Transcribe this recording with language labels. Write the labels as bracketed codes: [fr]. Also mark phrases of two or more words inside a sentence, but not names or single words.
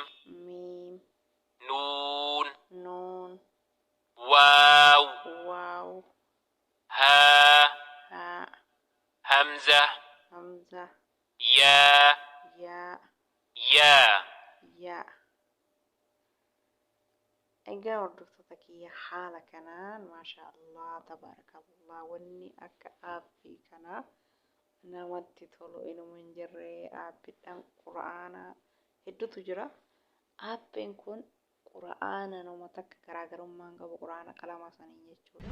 [ar] ميم نون نون واو واو هاء هاء همزة همزة ياء ياء ياء ياء. [om] egaa hordoftoota kiyya haala kanaan [ar] ما شاء الله تبارك الله [om] wanni akka aappii kanaa namatti tolu inuma hin jirre. Aappiidhaan quraana hedduutu jira. Aappiin kun quraana nama takka garaagarummaan qabu quraana qalama sanii jechuudha.